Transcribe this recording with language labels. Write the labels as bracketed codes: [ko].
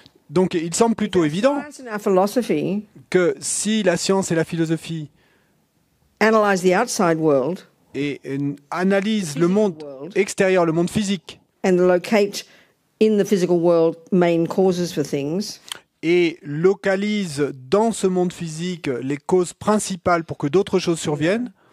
[fr] Donc il semble plutôt évident que si la science et la philosophie [en] analyse the outside world [fr] et analysent le monde extérieur, le monde physique, [en] and locate in the physical world main causes for things, [fr] et localise dans ce monde physique les causes principales pour que d'autres choses surviennent,